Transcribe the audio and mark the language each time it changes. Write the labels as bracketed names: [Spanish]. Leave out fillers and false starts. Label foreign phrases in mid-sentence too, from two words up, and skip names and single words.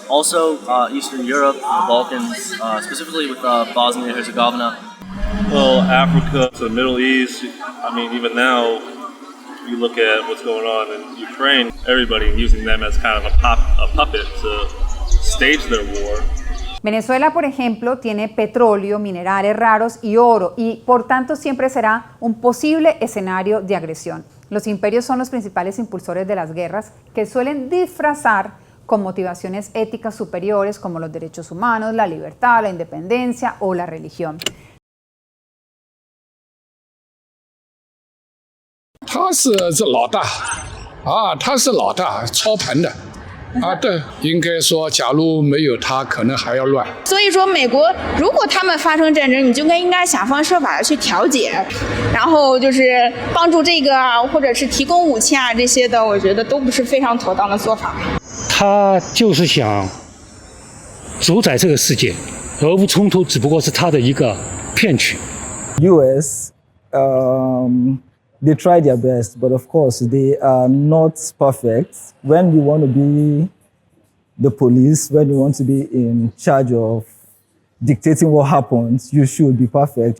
[English] Also, Eastern Europe, the Balkans, specifically with Bosnia and Herzegovina. Well, Africa, the Middle East, I mean, even now, you look at what's going on in Ukraine, everybody using them as kind of a puppet to stage their war. [Spanish] Venezuela, por ejemplo, tiene petróleo, minerales raros y oro, y por tanto siempre será un posible escenario de agresión. Los imperios son los principales impulsores de las guerras, que suelen disfrazar con motivaciones éticas superiores como los derechos humanos, la libertad, la independencia o la religión. [Chinese] 他是老大啊，他是老大，操盘的啊，对，应该说，假如没有他，可能还要乱。所以说，美国如果他们发生战争，你就应该想方设法的去调解，然后就是帮助这个啊，或者是提供武器啊这些的，我觉得都不是非常妥当的做法。他就是想主宰这个世界，俄乌冲突只不过是他的一个骗局。 [English] US, they try their best, but of course they are not perfect. When you want to be the police, when you want to be in charge of dictating what happens, you should be perfect.